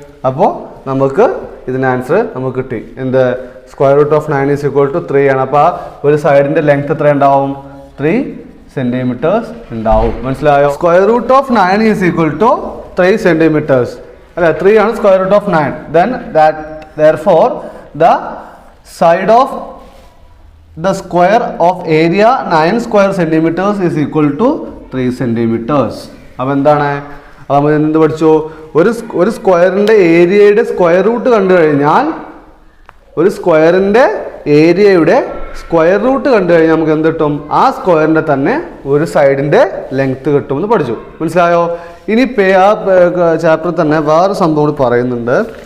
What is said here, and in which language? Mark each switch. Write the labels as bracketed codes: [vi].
[ml] അപ്പോൾ നമുക്ക് ഇതിന് ആൻസർ നമുക്ക് കിട്ടി. എന്ത്? [en] square root of 9 is equal to 3 [ml] ആണ്. അപ്പോൾ ഒരു സൈഡിൻ്റെ ലെങ്ത് എത്ര ഉണ്ടാവും? 3 സെൻറ്റിമീറ്റേഴ്സ് ഉണ്ടാവും. മനസ്സിലായോ? [en] Square root of 9 is equal to 3 centimetres അല്ലേ. 3 ആണ് square root of 9. Then therefore the side of the square of area 9 square centimeters is equal to 3 centimeters. [ml] അപ്പോൾ എന്താണ്? അപ്പോൾ നമ്മൾ എന്ത് പഠിച്ചു? ഒരു സ്ക്വയറിൻ്റെ ഏരിയയുടെ സ്ക്വയർ റൂട്ട് കണ്ടു കഴിഞ്ഞാൽ, ഒരു സ്ക്വയറിൻ്റെ ഏരിയയുടെ സ്ക്വയർ റൂട്ട് കണ്ടു കഴിഞ്ഞാൽ നമുക്ക് എന്ത് കിട്ടും? ആ സ്ക്വയറിൻ്റെ തന്നെ ഒരു സൈഡിൻ്റെ ലെങ്ത് കിട്ടുമെന്ന് പഠിച്ചു. മനസ്സിലായോ? ഇനി ആ ചാപ്റ്ററിൽ തന്നെ വേറെ സംഭവം കൂടി പറയുന്നുണ്ട്.